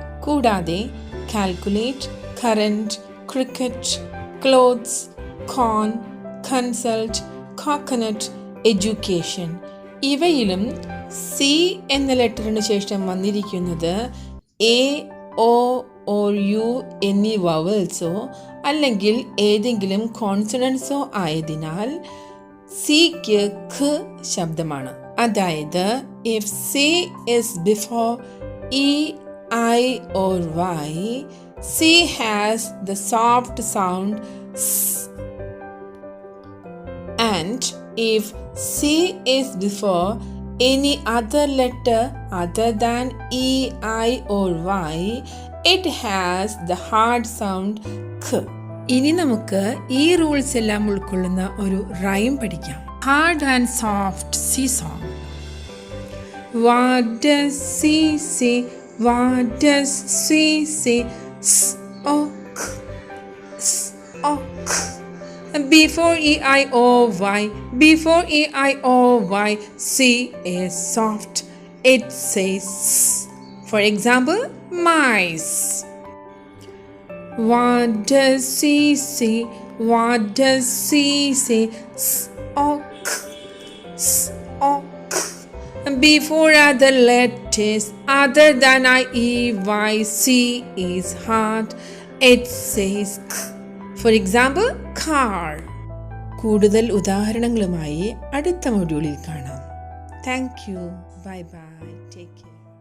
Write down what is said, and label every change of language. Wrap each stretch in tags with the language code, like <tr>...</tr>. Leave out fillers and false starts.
<ml>കൂടാതെ calculate, current, cricket, clothes, കോൺ, consult, coconut, education ഇവയിലും C എന്ന ലെറ്ററിന് ശേഷം വന്നിരിക്കുന്നത് എ, ഒ or യു എന്നീ വവൽസോ അല്ലെങ്കിൽ ഏതെങ്കിലും കോൺസണൻസോ ആയതിനാൽ സിക്ക് ഖ് ശബ്ദമാണ്.</ml> <en>അതായത് if C is before E, I or Y, C has the soft sound S. And if C is before any other letter other than E, I or Y, it has the hard sound K.</en> <ml>ഇനി നമുക്ക് ഈ rules എല്ലാം ഉൾക്കൊള്ളുന്ന ഒരു rhyme പഠിക്കാം.</ml> <en>Hard and soft C song. What does she say? What does she say? S-o-k, s-o-k. Before E-I-O-Y, before E-I-O-Y, C is soft. It says S. For example, mice. What does she say? What does she say? S-o-k, s-o-k. Before other letters other than I-E-Y, C is hard. It says K. For example, car.</en> <ml>കൂടുതൽ ഉദാഹരണങ്ങളുമായി അടുത്ത മൊഡ്യൂളിൽ കാണാം.</ml> <en>Thank you. Bye bye. Take care.</en>